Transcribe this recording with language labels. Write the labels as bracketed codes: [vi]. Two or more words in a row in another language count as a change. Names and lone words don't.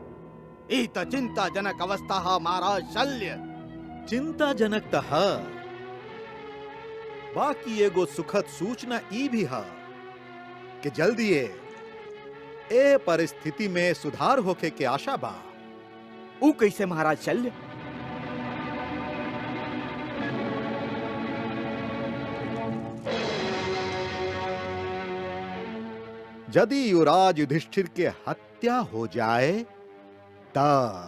[bho] ई तो चिंताजनक अवस्था है महाराज शल्य। चिंताजनक तो है, बाकी एगो सुखद सूचना ई भी है कि जल्दी ए परिस्थिति में सुधार होके के आशा बा। ऊ कैसे महाराज शल्य? यदि युवराज युधिष्ठिर के हत्या हो जाए ता